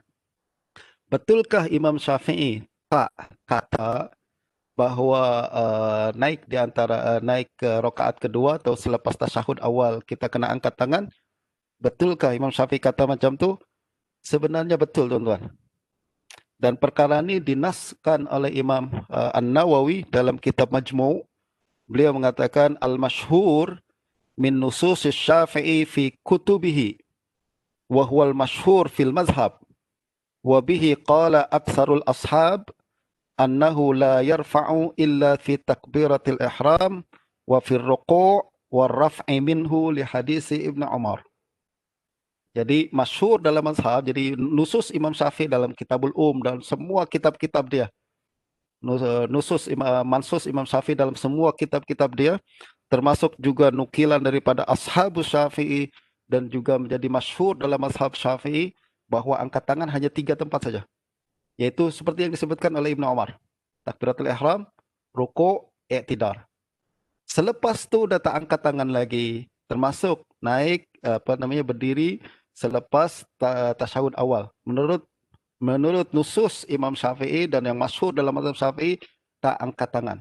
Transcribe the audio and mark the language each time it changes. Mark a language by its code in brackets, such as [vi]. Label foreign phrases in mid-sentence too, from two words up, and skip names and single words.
[ms] Betulkah Imam Syafi'i tak kata bahawa naik ke rakaat kedua atau selepas tasyahud awal kita kena angkat tangan? Betulkah Imam Syafi'i kata macam tu? Sebenarnya betul, tuan-tuan. Dan perkara ini dinaskan oleh Imam An-Nawawi dalam kitab Majmu'. Beliau mengatakan [ar] المشهور من نصوص الشافعي في كتبه وهو المشهور في المذهب وبه قال أكثر الأصحاب أنه لا يرفع إلا في تكبيرة الإحرام وفي الركوع والرفع منه لحديث ابن عمر. [ms] Jadi masyhur dalam mazhab, jadi nusus Imam Syafi'i dalam Kitabul dalam semua kitab-kitab dia. Mansus Imam Syafi'i dalam semua kitab-kitab dia, termasuk juga nukilan daripada Ashabus Syafi'i, dan juga menjadi masyhur dalam mazhab Syafi'i bahwa angkat tangan hanya 3 tempat saja. Yaitu seperti yang disebutkan oleh Ibnu Umar. [ar] تكبيرة الإحرام, [ms] rukuk, i'tidal. Selepas tu dah tak angkat tangan lagi, termasuk naik berdiri selepas tasyahud awal. Menurut nusus Imam Syafi'i dan yang masyhur dalam mazhab Syafi'i, tak angkat tangan.